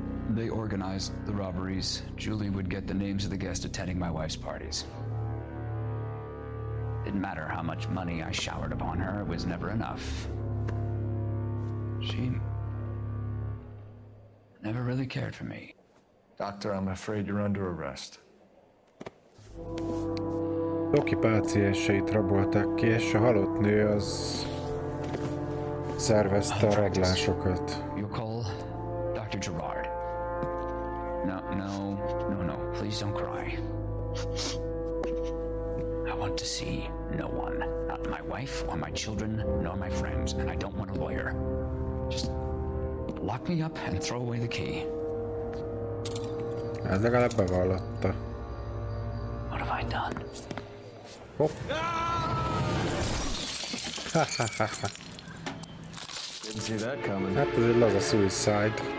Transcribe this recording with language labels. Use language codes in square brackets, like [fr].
[en] They organized the robberies. Julie would get the names of the guests attending my wife's parties. Didn't matter how much money I showered upon her, it was never enough. She never really cared for me. Doctor, I'm afraid you're under arrest. [hu] Doki pácienseit rabolták ki, és a halott nő az szervezte a rablásokat. [en] You call Dr. Gerard. No, please don't cry. I want to see no one, not my wife or my children, nor my friends, and I don't want a lawyer. Just lock me up and throw away the key. [hu] Ez legalább bevallotta. [en] What have I done? Hopp. Didn't see that coming. [hu] Hát ez egy laza suicide.